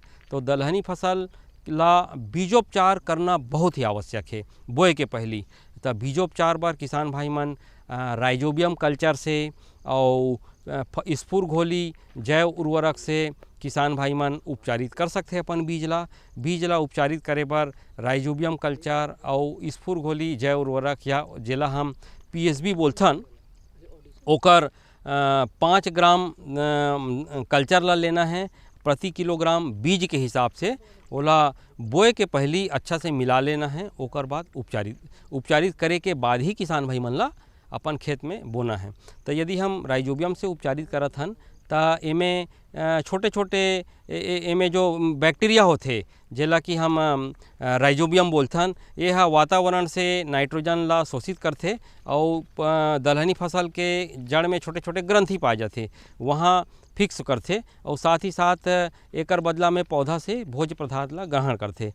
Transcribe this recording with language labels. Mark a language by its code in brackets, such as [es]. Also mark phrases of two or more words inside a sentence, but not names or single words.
[hne] तो दलहनी फसल ला बीजोपचार करना बहुत ही आवश्यक है बोए के पहली। तो बीजोपचार बार किसान भाई मन राइजोबियम कल्चर से और स्फुर घोली जैव उर्वरक से किसान भाई मन उपचारित कर सकते हैं अपन बीज ला उपचारित करे बर राइजोबियम कल्चर और स्फुर घोली जैव उर्वरक या जेला हम PSB बोलथन ओकर 5 ग्राम कल्चर ला लेना है प्रति किलोग्राम बीज के हिसाब से। ओला बोए के पहली अच्छा से मिला लेना है, ओकर बाद उपचारित करे के बाद ही किसान भाई मन ला अपन खेत में बोना है। तो यदि हम राइजोबियम से उपचारित करत हन तो एमे छोटे छोटे एमे जो बैक्टीरिया होते जेला कि हम राइजोबियम बोलथन, यह वातावरण से नाइट्रोजन ला शोषित करते और दलहनी फसल के जड़ में छोटे छोटे ग्रंथि पाए जाते, वहाँ फिक्स करते और साथ ही साथ एकर बदला में पौधा से भोज्य पदार्थ ला ग्रहण करते।